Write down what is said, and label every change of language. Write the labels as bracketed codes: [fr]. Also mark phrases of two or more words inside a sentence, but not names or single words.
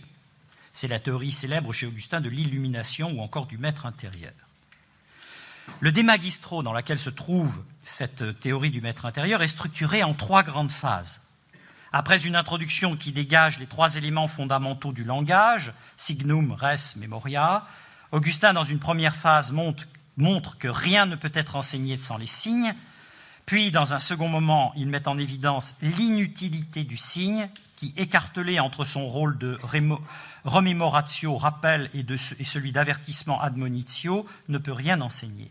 [fr] C'est la théorie célèbre chez Augustin de l'illumination ou encore du maître intérieur. Le De Magistro, dans laquelle se trouve cette théorie du maître intérieur, est structuré en 3 grandes phases. Après une introduction qui dégage les 3 éléments fondamentaux du langage, [la] signum, res, memoria, [fr] Augustin, dans une première phase, montre que rien ne peut être enseigné sans les signes, puis, dans un second moment, il met en évidence l'inutilité du signe, qui, écartelé entre son rôle de rememoratio, rappel, et celui d'avertissement admonitio, ne peut rien enseigner.